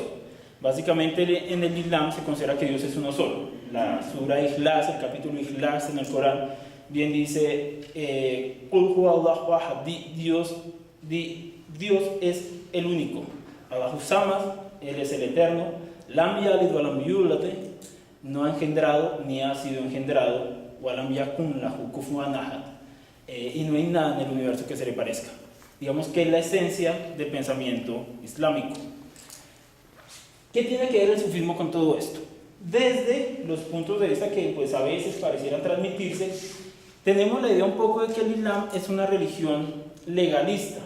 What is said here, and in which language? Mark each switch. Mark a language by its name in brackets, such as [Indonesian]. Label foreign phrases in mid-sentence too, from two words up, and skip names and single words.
[Spanish] Básicamente en el Islam se considera que Dios es uno solo. La sura Ikhlas, el capítulo Ikhlas en el Corán, bien dice, Dios es el único. [Arabic] الله الصمد, [Spanish] Él es el eterno. [Arabic] لم يلد ولم يولد, [Spanish] no ha engendrado ni ha sido engendrado. [Arabic] ولم يكن له كفوا أحد, [Spanish] y no hay nada en el universo que se le parezca. Digamos que es la esencia del pensamiento islámico. ¿Qué tiene que ver el sufismo con todo esto? Desde los puntos de vista que pues, a veces parecieran transmitirse, tenemos la idea un poco de que el Islam es una religión legalista.